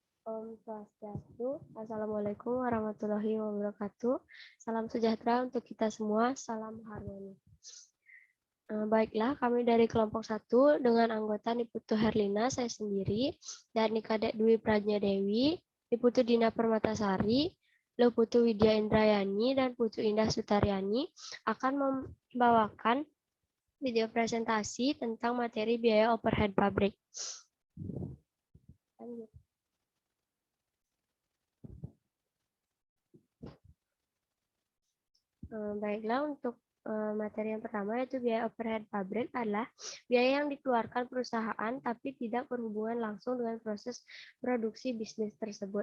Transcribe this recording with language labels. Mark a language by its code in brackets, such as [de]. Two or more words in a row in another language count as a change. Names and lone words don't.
[sa] ॐ स्वस्त्यस्तु. [ar] السلام عليكم ورحمة الله وبركاته. [id] Salam sejahtera untuk kita semua. Salam harmoni. Baiklah, kami dari kelompok 1 dengan anggota Niputu Herlina, saya sendiri, dan Nikadek Dwi Prajna Dewi, Niputu Dina Permatasari, Leputu Widya Indrayani, dan Putu Indah Sutaryani akan membawakan video presentasi tentang materi biaya overhead pabrik. Lanjut. Baiklah, untuk materi yang pertama yaitu biaya overhead pabrik adalah biaya yang dikeluarkan perusahaan tapi tidak berhubungan langsung dengan proses produksi bisnis tersebut.